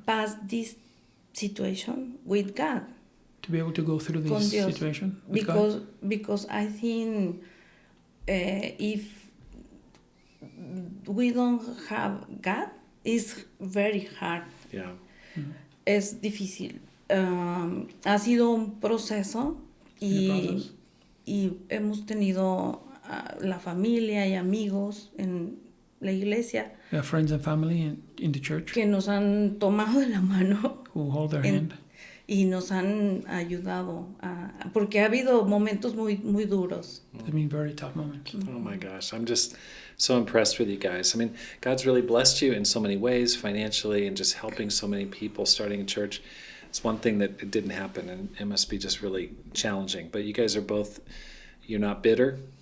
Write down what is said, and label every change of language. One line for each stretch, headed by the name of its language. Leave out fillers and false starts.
English: pass this situation with God. to be able to go through
Spanish: Con
English: this
Spanish: Dios.
English: situation with God. Because I think if we don't have God, it's very hard. Yeah.
Spanish: Es difícil. Ha sido un proceso y hemos tenido la familia y amigos en la iglesia
English: We have friends and family in the church
Spanish: que nos han tomado de la mano
English: who hold their hand.
Spanish: y nos han ayudado porque ha habido momentos muy muy duros.
English: It's been very tough moments. Oh my gosh, I'm just so impressed with you guys. I mean, God's really blessed you in so many ways, financially, and just helping so many people starting a church. It's one thing that it didn't happen, and it must be just really challenging. But you guys are both, you're not bitter,